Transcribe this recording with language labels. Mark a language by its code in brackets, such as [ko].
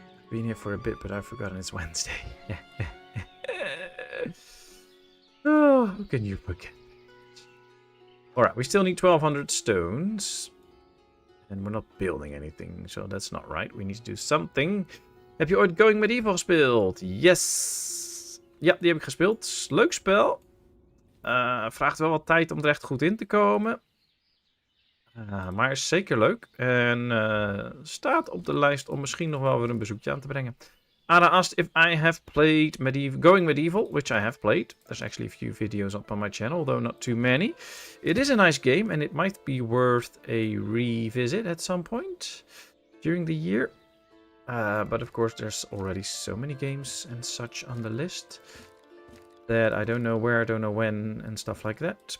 [en] Been here for a bit, but I've forgotten it's Wednesday. Oh, how can you forget? Alright, we still need 1200 stones. And we're not building anything, so that's not right. We need to do something. [nl] Heb je ooit Going Medieval gespeeld? Yes! Ja, die heb ik gespeeld. Leuk spel. Vraagt wel wat tijd om er echt goed in te komen. Maar is zeker leuk. En staat op de lijst om misschien nog wel weer een bezoekje aan te brengen. [en] Ada asked if I have played Going Medieval, which I have played. There's actually a few videos up on my channel, though not too many. It is a nice game, and it might be worth a revisit at some point during the year. But of course, there's already so many games and such on the list that I don't know where, I don't know when, and stuff like that.